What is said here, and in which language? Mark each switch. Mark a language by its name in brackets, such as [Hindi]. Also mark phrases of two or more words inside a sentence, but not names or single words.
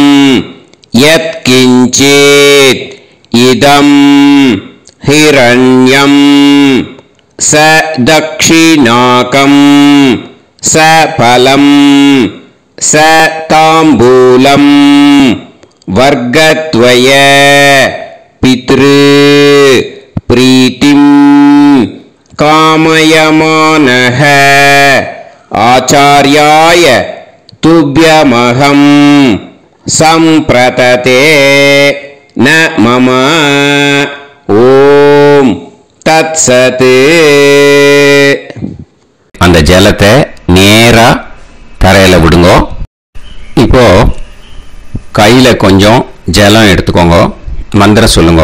[Sanskrit] यत्किञ्चित् इदं हिरण्यं स दक्षिणाकं स फलं स ताम्बूलं वर्गद्वय पितृ प्रीतिं कामयमानः आचार्याय तुभ्यमहं संप्रतते न मम ओम् तत्सत्. [Tamil] அந்த ஜலத்தை நேரா தரையில் விடுங்கோ. இப்போ கையில் கொஞ்சம் ஜலம் எடுத்துக்கோங்க. மந்திரம் சொல்லுங்க.